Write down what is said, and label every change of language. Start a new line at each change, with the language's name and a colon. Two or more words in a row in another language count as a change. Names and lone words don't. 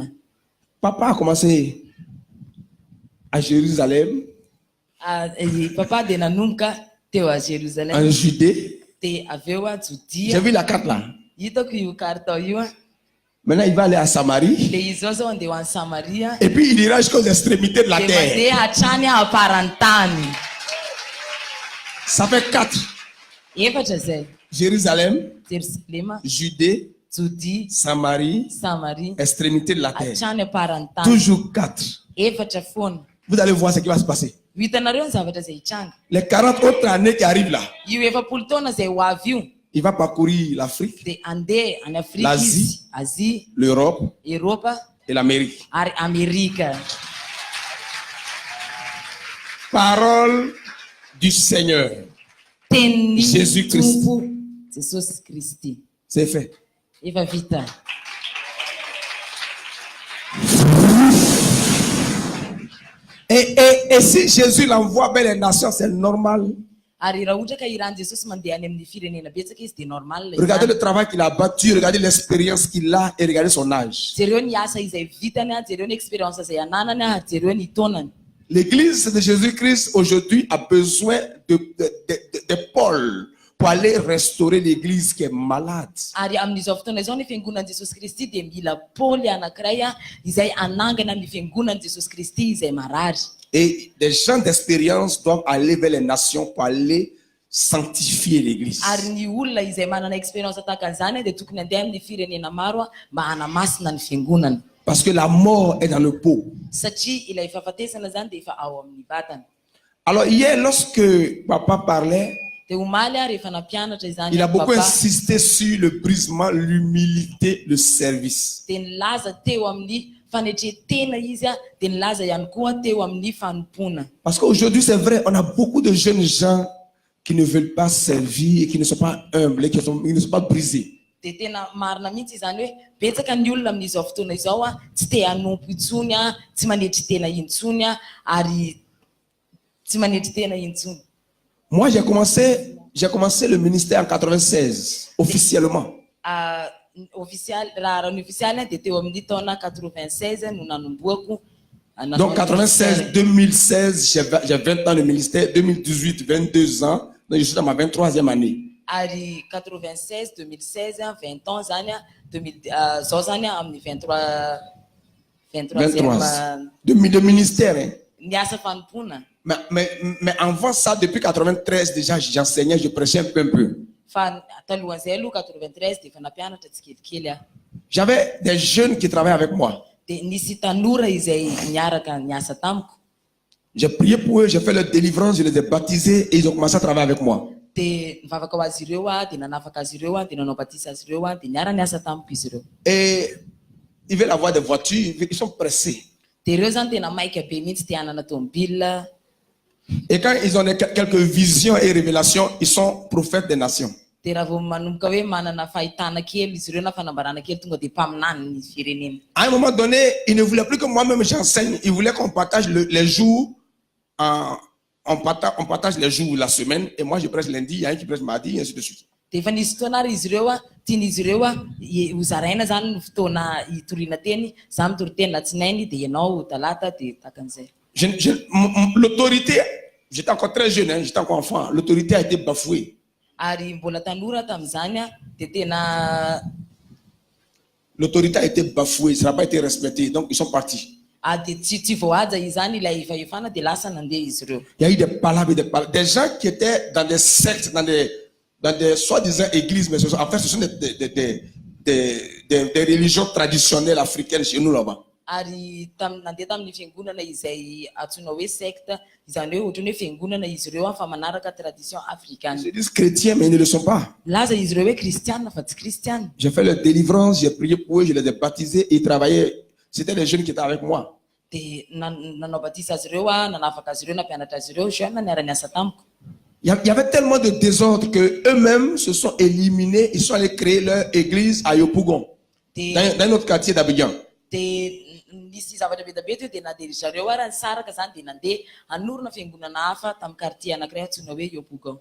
French: Papa a commencé à Jérusalem,
Malagasy: Papa dia nanomboka teo a
French: en Jérusalem Judée.
Malagasy: dia avy eo a
French: J'ai
Malagasy: Jodia.
French: vu la carte là.
Malagasy: Hitako io kartao io
French: Maintenant, il va aller à Samarie.
Malagasy: le izy zao zao andeha ho any Samaria
French: Et puis, il ira jusqu'aux extrémités de la
Malagasy: dia
French: terre.
Malagasy: mandeha hatrany aparany tany.
French: Ça fait 4.
Malagasy: Efatra zay:
French: Jérusalem,
Malagasy: Jerusalema,
French: Judée,
Malagasy: Jodia,
French: Samarie,
Malagasy: Samaria,
French: extrémité de la terre.
Malagasy: hatrany aparany tany.
French: Toujours 4.
Malagasy: Efatra foana.
French: Vous allez voir ce qui va se passer.
Malagasy: Hitanareo ny zavatra izay hitranga.
French: Les 40 autres années qui arrivent là,
Malagasy: Io efapolo taona izay ho avy io
French: il va parcourir l'Afrique,
Malagasy: dia andeha any Afrika
French: L'Asie.
Malagasy: izy, Azia,
French: l'Europe
Malagasy: Eropa
French: et l'Amérique.
Malagasy: ary Amerika.
French: Parole du Seigneur.
Malagasy: Tenin'ny
French: Jésus-Christ.
Malagasy: Tompo Jesosy Kristy.
French: C'est fait.
Malagasy: Efa vita.
French: Et si Jésus l'envoie vers les nations, c'est normal.
Malagasy: Ary raha ohatra ka iran'i Jesosy mandeha any amin'ny firenena betsaka izy dia normal
French: Regardez
Malagasy: izany.
French: le travail qu'il a battu, regardez l'expérience qu'il a et regardez son âge.
Malagasy: Jereo ny asa izay vitany jereo ny expérience izay ananany jereo ny taonany.
French: L'église de Jésus-Christ aujourd'hui a besoin de Paul pour aller restaurer l'église qui est malade.
Malagasy: Ary amin'izao fotoana izao ny fiangonan'i Jesosy Kristy dia mila Paoly anankiray izay anangana ny fiangonan'i Jesosy Kristy izay marary.
French: Et des gens d'expérience doivent aller vers les nations pour aller sanctifier l'église.
Malagasy: Ary ny olona izay manana expérience tahaka an'izany dia tokony andeha amin'ny firenena maro mba hanamasina ny fiangonana.
French: Parce que la mort est dans le pot.
Malagasy: Satria ilay fahafatesana zany dia efa ao amin'ny vatana.
French: Alors hier, lorsque papa parlait,
Malagasy: Dia omaly rehefa nampianatra izany
French: il a beaucoup
Malagasy: papa
French: insisté sur le brisement, l'humilité, le service.
Malagasy: dia nilaza teo amin'ny fanetretena izy dia nilaza ihany koa teo amin'ny fanompona.
French: Parce qu'aujourd'hui, c'est vrai, on a beaucoup de jeunes gens qui ne veulent pas servir, et qui ne sont pas humbles, et qui ne sont pas brisés.
Malagasy: Dia tena marina mihitsy izany hoe betsaka ny olona amin'izao fotoana izao tsy te hanompo intsony tsy manetry tena intsony ary tsy manetry tena intsony.
French: Moi, j'ai commencé le ministère en 96, officiellement.
Malagasy: Raha ny ofisialy dia teo amin'ny taona 96 no nanomboako.
French: Donc 96, 2016, j'ai 20 ans de ministère, 2018, 22 ans, donc je suis dans ma 23e année.
Malagasy: Ari 96, 2016,
French: 20 ans,
Malagasy: zany a, 2000, zao zany a amin'ny 23
French: de ministère. Hein.
Malagasy: Niasa fanompoana.
French: Mais avant ça, depuis 93 déjà, j'enseignais, je prêchais un peu.
Malagasy: Fa talohan'izay aloha 93 de efa nampianatra tsikelikely a.
French: J'avais des jeunes qui travaillaient avec moi.
Malagasy: De nisy tanora izay niaraka niasa tamiko.
French: J'ai prié pour eux, j'ai fait leur délivrance, je les ai baptisés et ils ont commencé à travailler avec moi.
Malagasy: De mivavaka ho azy ireo a, de nanafaka azy ireo a, de nanao batisa azy ireo a, de niara niasa tamiko izy ireo.
French: Et ils veulent avoir des voitures, ils sont pressés.
Malagasy: De ireo zany tena maika be mihitsy te hanana tomobile.
French: Et quand ils ont quelques visions et révélations, ils sont prophètes des nations.
Malagasy: De raha vao manomboka hoe manana fahitana kely izy ireo na fanambarana kely tonga de mpaminany ny firenena.
French: À un moment donné, ils ne voulaient plus que moi-même j'enseigne, ils voulaient qu'on partage les jours, on partage les jours la semaine, et moi je prêche lundi, il y a un qui prêche mardi, et ainsi de suite.
Malagasy: De efa nisy fotoana ary izy ireo a, tian'izy ireo a, hozaraina zany ny fotoana hitoriana teny, za mitory teny latsinainy, de ianao talata, de takan'izay.
French: L'autorité, j'étais encore très jeune, hein, j'étais encore enfant, l'autorité a été bafouée.
Malagasy: Ary mbola tanora tam'izany a, de tena
French: L'autorité a été bafouée, ça n'a pas été respecté, donc ils sont partis.
Malagasy: de tsy voaja izany ilay faefana de lasa nandeha izy ireo.
French: Il y a eu des palabres, des gens qui étaient dans des sectes, dans des soi-disant églises, mais en fait ce sont des religions traditionnelles africaines chez nous là-bas.
Malagasy: Ary nandeha tamin'ny fiangonana izay antsoina hoe secte, izany hoe ohatrany hoe fiangonana izy ireo fa manaraka
French: tradition africaine. Ils disent chrétiens, mais ils ne le sont pas.
Malagasy: Laza izy ireo hoe kristiana fa tsy kristiana.
French: J'ai fait leur délivrance, j'ai prié pour eux, je les ai baptisés et ils travaillaient. C'était les jeunes qui étaient avec moi.
Malagasy: De nanao batisa azy ireo a, nanafaka azy ireo, nampianatra azy ireo, jeune niara niasa tamiko.
French: Il y avait tellement de désordre que eux-mêmes se sont éliminés, ils sont allés créer leur église à Yopougon, dans notre quartier d'Abidjan.
Malagasy: De nisy zavatra be be teo de nandeha zareo ary nisaraka zany de nandeha hanorona fiangonana hafa tamin'ny quartier anankiray antsoina hoe Yopougon.